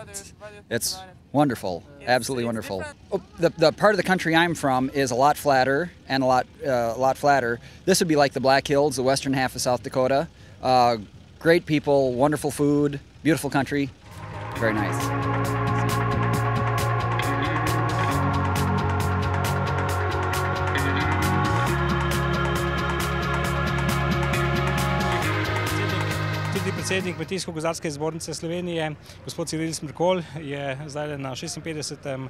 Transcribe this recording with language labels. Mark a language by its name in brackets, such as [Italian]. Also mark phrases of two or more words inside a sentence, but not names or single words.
[English] It's wonderful, absolutely wonderful. The part of the country I'm from is a lot flatter and a lot flatter. This would be like the Black Hills, the western half of South Dakota. Great people, wonderful food, beautiful country, very nice. [Slovenian] Predsednik Kmetijsko-gozdarske zbornice Slovenije, gospod Ciril Smrkolj, je zdaj na 56.